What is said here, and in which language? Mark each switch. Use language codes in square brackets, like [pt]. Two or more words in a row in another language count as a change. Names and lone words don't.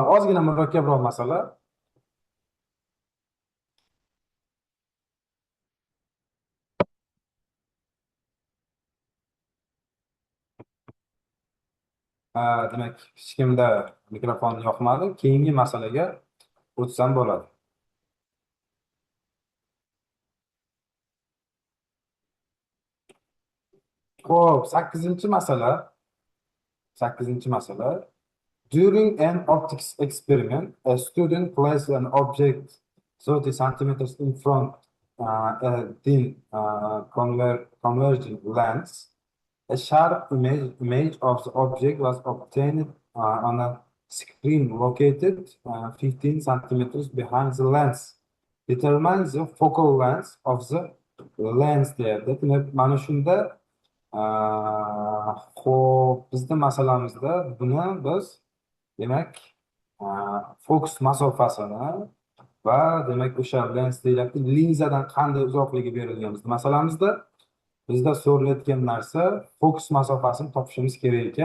[uz] Ozgina murakkabroq masala. Demak, hech kimda mikrofon yoqmadi. Keyingi masalaga o'tsam bo'ladi. Xo'p, 8-masala. 8-masala. [en] During an optics experiment, a student placed an object 30 centimeters in front a thin converging lens. A sharp image of the object was obtained on a screen located 15 centimeters behind the lens. Determine the focal length of the lens there. [uz] Demak, mana shunda xo'p, bizning masalamizda buni biz demak fokus masofasini va demak o'sha lens deyilyapti, linzadan qanday uzoqligi berilgan bizning masalamizda bizda so'ralayotgan narsa fokus masofasini topishimiz kerak ekan.